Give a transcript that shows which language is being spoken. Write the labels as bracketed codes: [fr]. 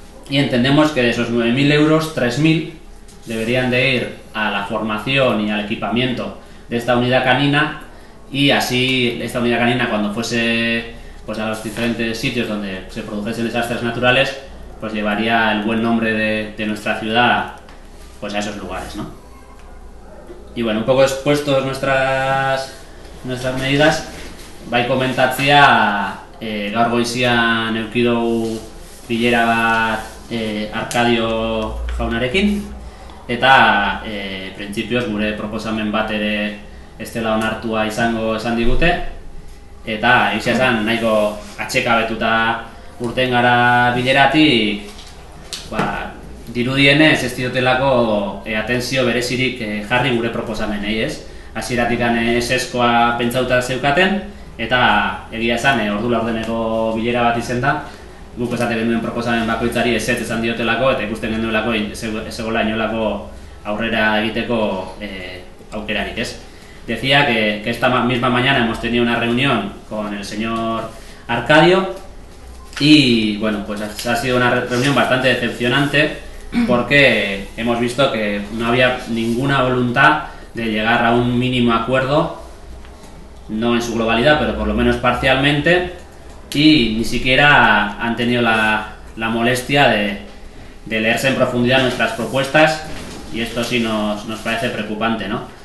[es] Y entendemos que de esos 9.000 euros, 3.000 deberían de ir a la formación y al equipamiento de esta unidad canina, y así esta unidad canina, cuando fuese pues a los diferentes sitios donde se produjesen desastres naturales, pues llevaría el buen nombre de nuestra ciudad pues a esos lugares, ¿no? Y bueno, un poco expuestos nuestras medidas, [eu] bai komentatzea gaur goizian eduki dugu bilera bat Arkadio jaunarekin, eta printzipioz gure proposamen bat ere ez dela onartua izango esan digute, eta egia esan nahiko atsekabetuta urten gara bileratik, dirudienez ez diotelako atentzio berezirik jarri gure proposamenei, ez? Hasieratik eseskoa pentsatuta zeukaten, eta egia esan ordu laurdeneko bilera bat izen da, guk esaten genuen proposamen bakoitzari ezetz esan diotelako, eta ikusten genuelako ez egola inolako aurrera egiteko aukerarik, ez? [es] Decía que esta misma mañana hemos tenido una reunión con el señor Arcadio y bueno, pues ha sido una reunión bastante decepcionante, porque hemos visto que no había ninguna voluntad de llegar a un mínimo acuerdo, no en su globalidad, pero por lo menos parcialmente, y ni siquiera han tenido la molestia de leerse en profundidad nuestras propuestas, y esto sí nos parece preocupante, ¿no?